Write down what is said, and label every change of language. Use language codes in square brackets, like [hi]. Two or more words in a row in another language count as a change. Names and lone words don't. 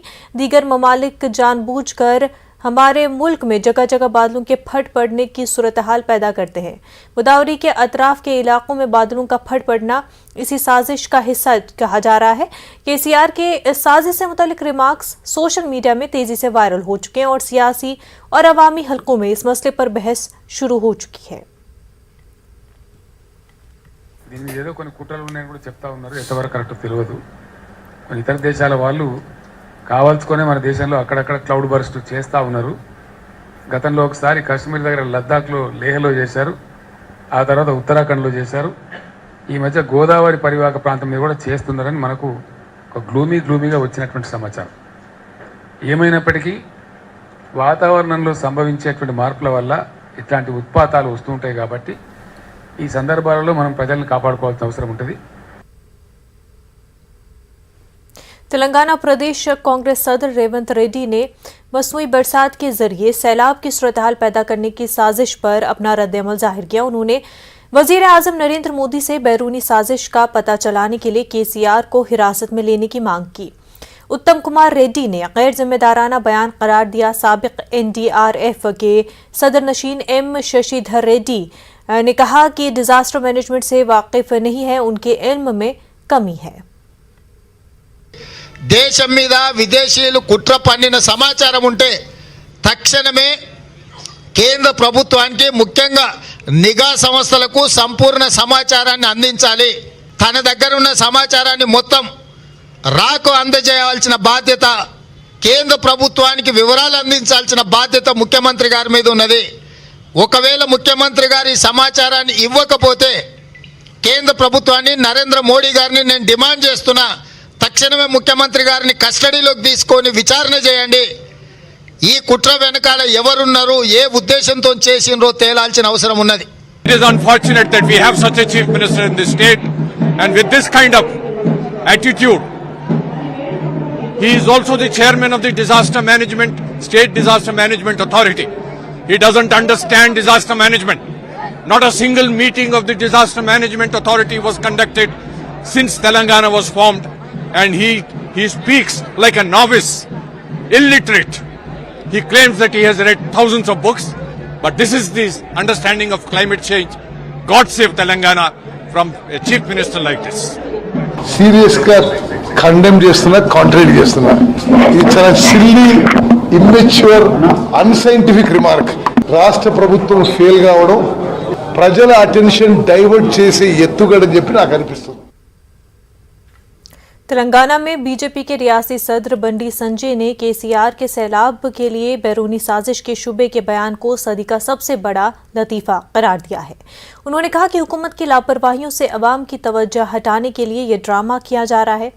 [ur] دیگر ممالک جان بوجھ کر ہمارے ملک میں جگہ جگہ بادلوں کے پھٹ پڑنے کی صورت حال پیدا کرتے ہیں. گوداوری کے اطراف کے علاقوں میں بادلوں کا پھٹ پڑنا اسی سازش کا حصہ کہا جا رہا ہے. کے سی آر کے اس سازش سے متعلق ریمارکس [en] social media [ur] میں تیزی سے وائرل ہو چکے ہیں اور سیاسی اور عوامی حلقوں میں اس مسئلے پر بحث شروع ہو چکی ہے. [te] ఏదో కొన్ని కుట్రలు ఉన్నాయని కూడా చెప్తా ఉన్నారు. ఎంతవరకు కరెక్ట్ తెలియదు. కొన్ని ఇతర దేశాల వాళ్ళు కావాల్సుకొని మన దేశంలో అక్కడక్కడ [en] cloud burst [te] చేస్తూ ఉన్నారు. గతంలో ఒకసారి కాశ్మీర్ దగ్గర లద్దాఖ్లో, లేహ్లో చేశారు. ఆ తర్వాత ఉత్తరాఖండ్లో చేశారు. ఈ మధ్య గోదావరి పరివాహక ప్రాంతం మీద కూడా చేస్తున్నారని మనకు ఒక గ్లూమీగా వచ్చినటువంటి సమాచారం. ఏమైనప్పటికీ వాతావరణంలో సంభవించేటువంటి మార్పుల వల్ల ఇట్లాంటి ఉత్పాతాలు వస్తూ ఉంటాయి కాబట్టి ఈ సందర్భాలలో మనం ప్రజల్ని కాపాడుకోవాల్సిన అవసరం ఉంటుంది. [ur] تلنگانہ پردیش کانگریس صدر ریونت ریڈی نے مصنوعی برسات کے ذریعے سیلاب کی صورت حال پیدا کرنے کی سازش پر اپنا ردِعمل ظاہر کیا. انہوں نے وزیر اعظم نریندر مودی سے بیرونی سازش کا پتا چلانے کے لیے کے سی آر کو حراست میں لینے کی مانگ کی. اتم کمار ریڈی نے غیر ذمہ دارانہ بیان قرار دیا. سابق این ڈی آر ایف کے صدر نشین ایم ششیدھر ریڈی نے کہا کہ [en] disaster management [ur] سے واقف نہیں ہے، ان کے علم میں کمی ہے. [te] దేశం మీద విదేశీయులు కుట్ర పన్నిన సమాచారం ఉంటే తక్షణమే కేంద్ర ప్రభుత్వానికి, ముఖ్యంగా నిఘా సంస్థలకు సంపూర్ణ సమాచారాన్ని అందించాలి. తన దగ్గర ఉన్న సమాచారాన్ని మొత్తం రాకు అందజేయాల్సిన బాధ్యత, కేంద్ర ప్రభుత్వానికి వివరాలు అందించాల్సిన బాధ్యత ముఖ్యమంత్రి గారి మీద ఉన్నది. ఒకవేళ ముఖ్యమంత్రి గారి సమాచారాన్ని ఇవ్వకపోతే కేంద్ర ప్రభుత్వాన్ని, నరేంద్ర మోడీ గారిని నేను డిమాండ్ చేస్తున్నా, తక్షణమే ముఖ్యమంత్రి గారిని కస్టడీలోకి తీసుకొని విచారణ చేయండి. ఈ కుట్ర వెనకాల ఎవరున్నారు, ఏ ఉద్దేశంతో చేసినరో తేలాల్సిన అవసరం ఉన్నది. [en] It is unfortunate that we have such a chief minister in this state, and with this kind of attitude, he is also the chairman of the state disaster management authority. He doesn't understand disaster management. Not a single meeting of the disaster management authority was conducted since Telangana was formed, and he speaks like a novice, illiterate. He claims that he has read thousands of books, but this is the understanding of climate change. God save Telangana from a chief minister like this. [te] సీరియస్ గా కండెమ్ చేస్తున్నా, కాంట్రాడిక్ట్ చేస్తున్నా. ఇది చాలా [en] silly, immature, unscientific remark. [te] రాష్ట్ర ప్రభుత్వం ఫెయిల్ కావడం, ప్రజల [en] attention divert [te] చేసే ఎత్తుగడని చెప్పి నాకు అనిపిస్తుంది. [ur] تلنگانہ میں بی جے پی کے ریاستی صدر بنڈی سنجے نے کے سی آر کے سیلاب کے لیے بیرونی سازش کے شبہے کے بیان کو صدی کا سب سے بڑا لطیفہ قرار دیا ہے. انہوں نے کہا کہ حکومت کی لاپرواہیوں سے عوام کی توجہ ہٹانے کے لیے یہ ڈرامہ کیا جا رہا ہے.